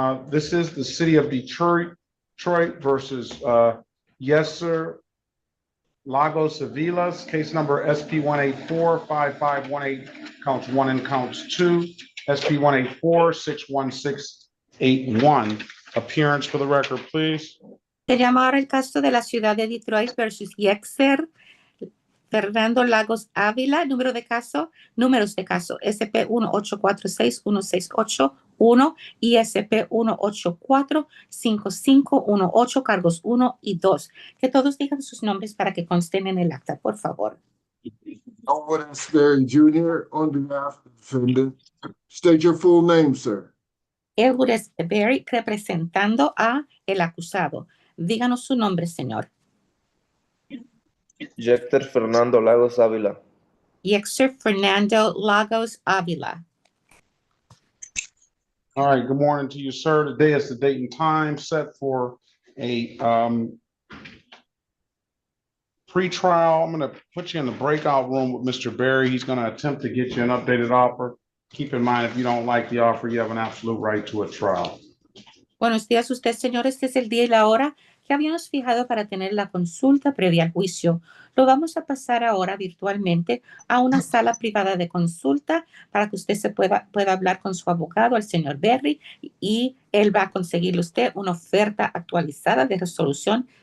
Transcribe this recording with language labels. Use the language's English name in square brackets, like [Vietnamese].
[English] This is the city of Detroit versus Yeser Lagos Avilas, case number SP 184-5518, counts 1 and counts 2, SP 184-61681. Appearance for the record, please. [Spanish] Se llama ahora el caso de la ciudad de Detroit versus Yexer Fernando Lagos Ávila, números de caso, SP 1846168 y SP 1845518, cargos 1 y 2. Que todos digan sus nombres para que consten en el acta, por favor. [English] Elwood S. Berry Jr. on behalf of the defendant. State your full name, sir. [Spanish] Elwood S. Berry representando a el acusado. Díganos su nombre, señor. Jector Fernando Lagos Ávila. Yexer Fernando Lagos Ávila. [English] All right, good morning to you, sir. Today is the date and time set for a pre-trial. I'm going to put you in the breakout room with Mr. Berry. He's going to attempt to get you an updated offer. Keep in mind, if you don't like the offer, you have an absolute right to a trial. [Spanish] Buenos días, usted, señor. Este es el día y la hora que habíamos fijado para tener la consulta previa al juicio. Lo vamos a pasar ahora virtualmente a una sala privada de consulta para que usted pueda hablar con su abogado, el señor Berry, y él va a conseguirle usted una oferta actualizada de resolución.